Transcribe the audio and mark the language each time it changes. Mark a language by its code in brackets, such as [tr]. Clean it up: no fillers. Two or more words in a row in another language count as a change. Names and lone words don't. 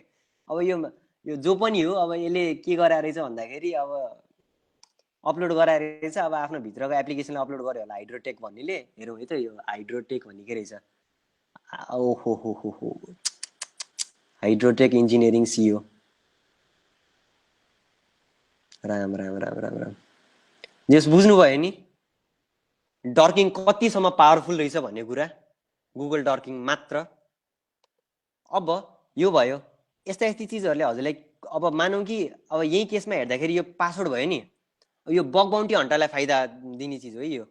[ne] अब यो जो पनि हो, अब यसले के गराएर रहेछ भन्दाखेरि अब अपलोड गराएर रहेछ, अब आफ्नो भित्रको एप्लिकेसनलाई अपलोड गर्यो होला हाइड्रोटेक भन्नेले। हेरौँ है त यो हाइड्रोटेक भन्ने के रहेछ। ओहो हो हो हो, हाइड्रोटेक इन्जिनियरिङ सिओ। राम राम राम राम राम, जस बुझ्नुभयो नि डर्किङ कतिसम्म पावरफुल रहेछ भन्ने कुरा, [en] Google dorking [ne] मात्र। अब यो भयो, यस्ता चिजहरूले हजुरलाई अब मानौँ कि अब यही केसमा हेर्दाखेरि यो पासवर्ड भयो नि, यो [en] bug bounty hunterलाई [ne] फाइदा दिने चिज हो यो।